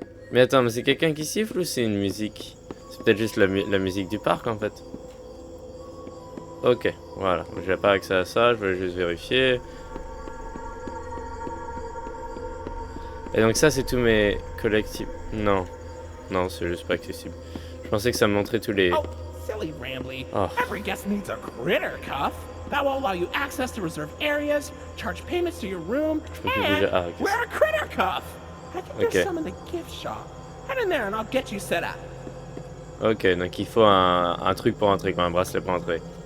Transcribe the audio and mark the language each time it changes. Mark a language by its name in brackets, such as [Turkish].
[French] Mais attends, mais c'est quelqu'un qui siffle ou c'est une musique? C'est peut-être juste la musique du parc en fait. Ok, voilà. Je n'ai pas accès à ça, je voulais juste vérifier. Et donc ça c'est tous mes collectibles. Non. Non, c'est juste pas accessible. Je pensais que ça me montrait tous les... [English] Oh, silly Rambly. Oh. Every guest needs a critter cuff. That will allow you access to reserved areas, charge payments to your room, and okay. wear a critter cuff. I think Okay. there's some in the gift shop. Head in there and I'll get you set up. [French] Ok, donc il faut un truc pour entrer, quoi, un bracelet pour entrer.